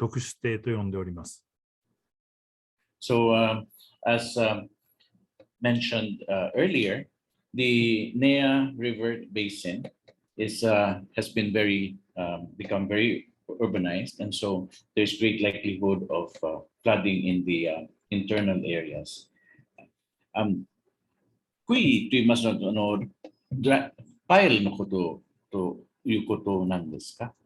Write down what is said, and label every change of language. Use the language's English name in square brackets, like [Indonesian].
[Japanese] 特殊堤と呼んでおります。 [English] So as mentioned earlier, the Nea River Basin has been become very urbanized, and so there's great likelihood of flooding in the internal areas. [Japanese] クイと言いますのはパイルのことということなんですか？